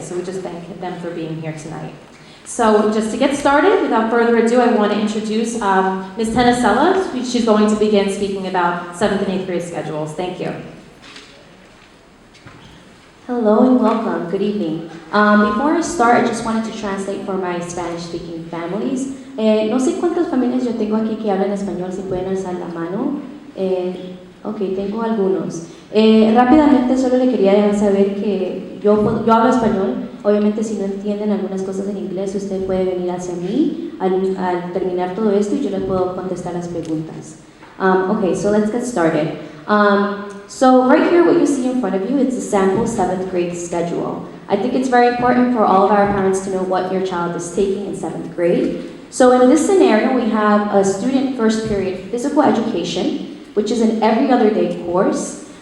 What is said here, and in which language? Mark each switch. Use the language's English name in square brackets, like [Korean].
[English] So we just thank them for being here tonight. So just to get started, without further ado, I want to introduce Ms. Tenisella. She's going to begin speaking about 7th and 8th grade schedules. Thank you. Hello and welcome. Good evening. Before I start, I just wanted to translate for my Spanish-speaking families. [Spanish] No sé cuántas familias yo tengo aquí que hablan español, si pueden alzar la mano. Ok, tengo algunos. Rápidamente solo le quería dejar saber que yo hablo español. Obviamente si no entienden algunas cosas en inglés, usted puede venir hacia mí al terminar todo esto y yo le puedo contestar las preguntas. [English] Okay, so let's get started. So right here, what you see in front of you is the sample 7th grade schedule. I think it's very important for all of our parents to know what your child is taking in 7th grade. So in this scenario, we have a student first period physical education, which is an every other day course.